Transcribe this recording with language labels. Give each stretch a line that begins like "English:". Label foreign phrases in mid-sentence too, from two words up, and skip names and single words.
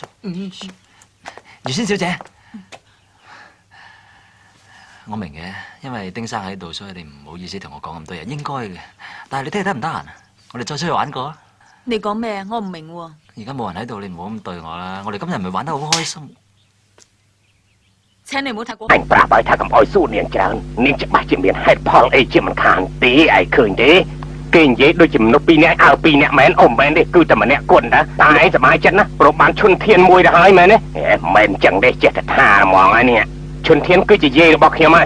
Cantonese: 如仙小姐，我明嘅，因為丁生喺度，所以你唔好意思同我講咁多嘢，應該嘅。但係你聽日得唔得閒啊？我哋再出去玩過啊！你講咩啊？我唔明喎。而家冇人喺度，你唔好咁對我啦。我哋今日咪玩得好開心。請你唔好太過。
Khmer: anh ប្រាប់ឲ្យថាកុំឲ្យសួរនាងច្រើននាងច្បាស់ជាមានហេតុផលអីជាមិនខានទេឯងឃើញទេគេនិយាយដូចជាមនុស្ស2នាក់អើ2នាក់មែនអូមែនទេគឺតែម្នាក់គត់ណាតែ ឯងសប្បាយចិត្តណាព្រោះបានឈុនធានមួយទៅហើយមែនទេមែនចឹងទេចេះតែថាហ្មងហើយនេះឈុនធានគឺជាយាយរបស់ខ្ញុំហើយ